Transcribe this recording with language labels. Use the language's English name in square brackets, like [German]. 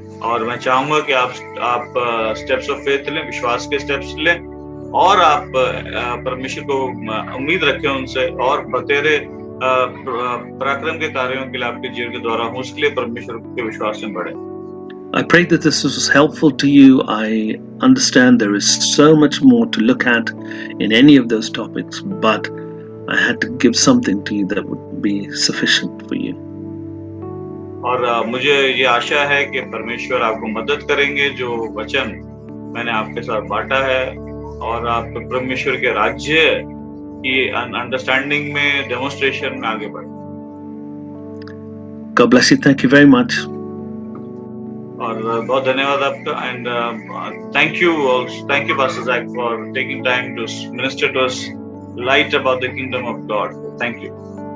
[Hindi] और मैं चाहूंगा कि आप [English] steps of faith [Hindi] लें, विश्वास के स्टेप्स लें, और आप परमेश्वर को उम्मीद रखें उनसे, और बतेरे पराक्रम के कार्यों के लिए आपके जीवन के द्वारा हो, उसके लिए परमेश्वर के विश्वास में बढ़े. [English] I pray that this was helpful to you. I understand there is so much more to look at in any of those topics, but I had to give something to you that would be sufficient for you. [Hindi] और मुझे ये आशा है कि परमेश्वर आपको मदद करेंगे, जो वचन मैंने आपके साथ बांटा है, और आप परमेश्वर के राज्य की अंडरस्टैंडिंग में, डेमोन्स्ट्रेशन में आगे बढ़े. [English] God bless you. Thank you very much. [Hindi] और बहुत धन्यवाद आपका, [English] And thank you Pastor Zach for taking time to minister to us light about the kingdom of God. Thank you.